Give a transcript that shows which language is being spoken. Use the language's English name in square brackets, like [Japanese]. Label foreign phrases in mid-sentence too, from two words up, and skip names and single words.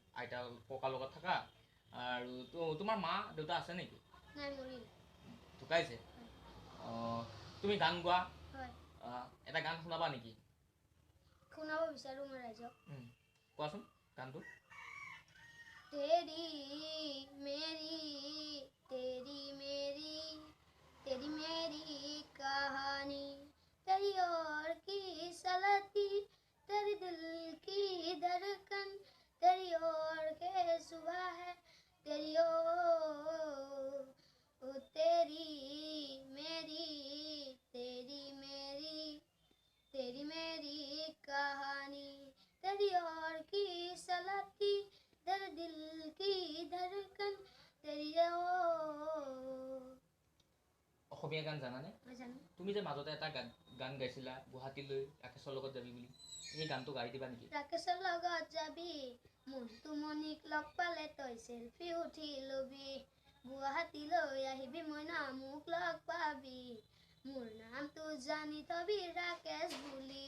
[Assamese] আইতা ককাৰ লগত থাকা আৰু তোমাৰ মা দেউতা আছে নেকি? নাই, মৰিল। ঢুকাইছে? তুমি গান গোৱা? হয়। এটা গান শুনাবা নেকি? শুনাব বিচাৰো মই ৰাইজক। কোৱাচোন গানটো। [Hindi] तेरी मेरी कहानी तेरी और की सलती तेरी दिल की धड़कन तेरी और के सुबह है तेरी ओ तेरी मेरी कहानी तेरी और की सलती तेरे दिल की धड़कन तेरी ओ। [Assamese] অসমীয়া গান জানানে? তুমি যে মাজতে এটা গান গাইছিলা গুৱাহাটীলৈ ৰাকেশৰ লগত যাবি বুলি, এই গানটো গাই দিবা নেকি? ৰাকেশৰ লগত যাবি মনটো মনিক লগ পালে তই চেলফি উঠি লবি, গুৱাহাটীলৈ আহিবি মইনা মোক লগ পাবি, মোৰ নামটো জানি থবি ৰাকেশ বুলি।